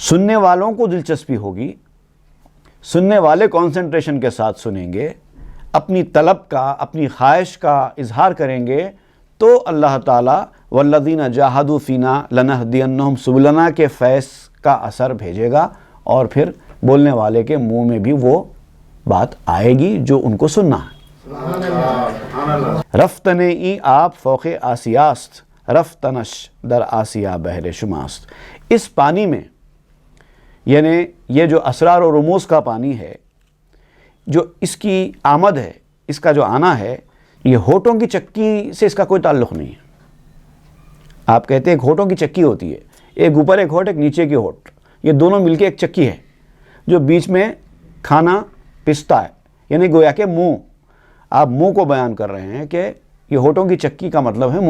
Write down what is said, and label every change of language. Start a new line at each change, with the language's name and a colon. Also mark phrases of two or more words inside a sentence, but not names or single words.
Urdu: سننے والوں کو دلچسپی ہوگی، سننے والے کانسنٹریشن کے ساتھ سنیں گے، اپنی طلب کا، اپنی خواہش کا اظہار کریں گے، تو اللہ تعالیٰ
Arabic: والذین جاہدوا فینا لنہدینہم سبلنا
Urdu: کے فیض کا اثر بھیجے گا، اور پھر بولنے والے کے منہ میں بھی وہ بات آئے گی جو ان کو سننا ہے۔
Persian: رفتنے ای آپ فوق آسیاست، رفتنش در آسیا بحر شماست۔
Urdu: اس پانی میں، یعنی یہ جو اسرار و رموز کا پانی ہے، جو اس کی آمد ہے، اس کا جو آنا ہے، یہ ہونٹوں کی چکی سے اس کا کوئی تعلق نہیں ہے۔ آپ کہتے ہیں ایک ہونٹوں کی چکی ہوتی ہے، ایک اوپر ایک ہونٹ، ایک نیچے کی ہونٹ، یہ دونوں مل کے ایک چکی ہے جو بیچ میں کھانا پستا ہے، یعنی گویا کہ منہ، آپ منہ کو بیان کر رہے ہیں کہ یہ ہونٹوں کی چکی کا مطلب ہے منہ۔